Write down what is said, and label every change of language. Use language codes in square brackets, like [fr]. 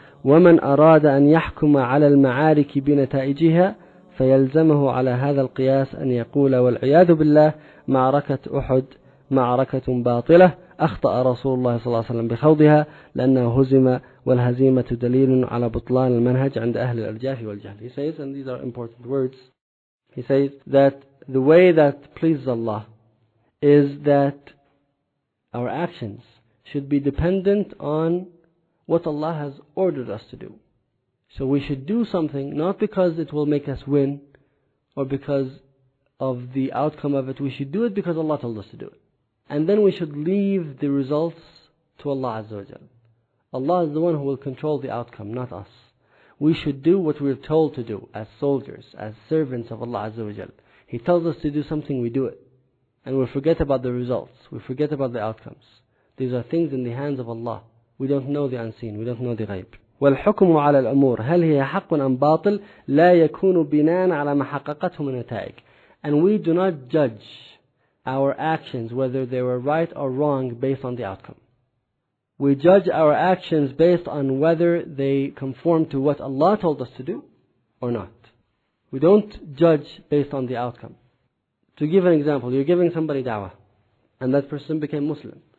[ar] ومن أراد أن يحكم على المعارك بنتائجها فيلزمه على هذا القياس أن يقول والعياذ بالله: معركة أحد معركة باطلة، أخطأ رسول الله صلى الله عليه وسلم بخوضها لأنه هزم، والهزيمة دليل على بطلان المنهج عند أهل الإرجاف والجهل. [en] He says, and these are important words, he says that the way that pleases Allah is that our actions should be dependent on what Allah has ordered us to do. So we should do something not because it will make us win or because of the outcome of it. We should do it because Allah told us to do it. And then we should leave the results to Allah Azza wa Jal. Allah is the one who will control the outcome, not us. We should do what we're told to do as soldiers, as servants of Allah Azza wa Jal. He tells us to do something, we do it. And we forget about the results. We forget about the outcomes. These are things in the hands of Allah. We don't know the unseen. We don't know the ghaib. [ar] والحكم على الأمور هل هي حق أم باطل لا يكون بناء على ما حققته من نتائج. [en] And we do not judge our actions whether they were right or wrong based on the outcome. We judge our actions based on whether they conform to what Allah told us to do or not. We don't judge based on the outcome. To give an example, you're giving somebody da'wah and that person became Muslim.